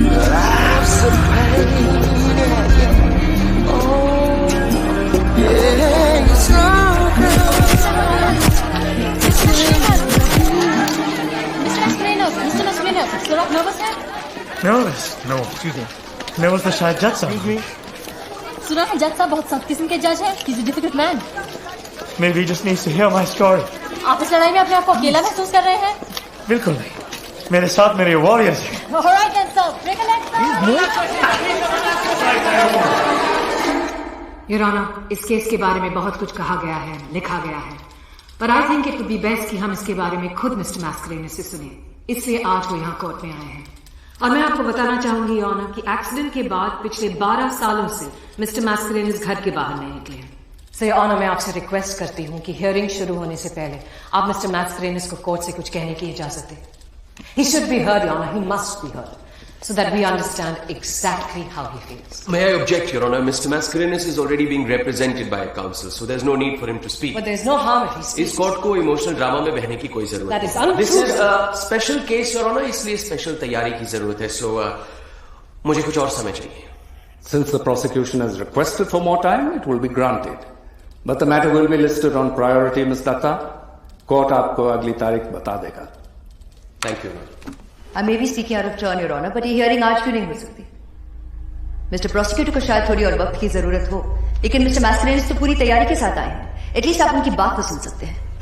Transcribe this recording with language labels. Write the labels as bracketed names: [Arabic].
[English] Life's a pain, yeah. Oh, yeah, it's not Mr. [Hindi] Mascarenhas, sir, आप nervous हैं? [English] Nervous? No, excuse me. [Hindi] Nervous तो शायद जज साहब। [English] Excuse me. [Hindi] सुना है जज साहब बहुत सख्त किस्म के जज हैं। [English] He's a difficult man. Maybe he just needs to hear my story. [Hindi] आप इस लड़ाई में अपने आप को अकेला महसूस कर रहे हैं? बिल्कुल नहीं, मेरे साथ मेरे वॉरियर्स हैं। [English] Alright then, sir. Break a leg, sir. [Hindi] Your Honor, इस केस के बारे में बहुत कुछ कहा गया है, लिखा गया है, पर [English] I think it would be best [Hindi] कि हम इसके बारे में खुद मिस्टर मैस्करेनस से सुने। इसलिए आज वो यहाँ कोर्ट में आए हैं। और मैं आपको बताना चाहूंगी योर ऑनर कि एक्सीडेंट के बाद पिछले 12 सालों से मिस्टर मैस्करेनस घर के बाहर नहीं निकले हैं। सो योर ऑनर, मैं आपसे रिक्वेस्ट करती हूँ कि हियरिंग शुरू होने से पहले आप मिस्टर मैस्करेनस को कोर्ट से कुछ कहने की इजाजत दें। [English] He should be heard, Your Honor. He must be heard, so that we understand exactly how he feels. May I object, Your Honor? Mr. Mascarenhas is already being represented by a counsel, so there's no need for him to speak. But there's no harm if he speaks. [Hindi] इस court को emotional drama में बहने की कोई जरूरत [English] That is untrue. This is a special case, Your Honor, [Hindi] इसलिए special तैयारी की जरूरत है। So मुझे कुछ और समय चाहिए। [English] Since the prosecution has requested for more time, it will be granted. But the matter will be listed on priority, Ms. Datta. [Hindi] Court आपको अगली तारीख बता देगा। [English] Thank you, I may be speaking out of turn, Your Honor, but [Hindi] ये hearing आज क्यों नहीं हो सकती? मिस्टर प्रोसिक्यूटर को शायद थोड़ी और वक्त की जरूरत हो, लेकिन मिस्टर मैस्करेनस तो पूरी तैयारी के साथ आए हैं। एटलीस्ट आप उनकी बात तो सुन सकते हैं।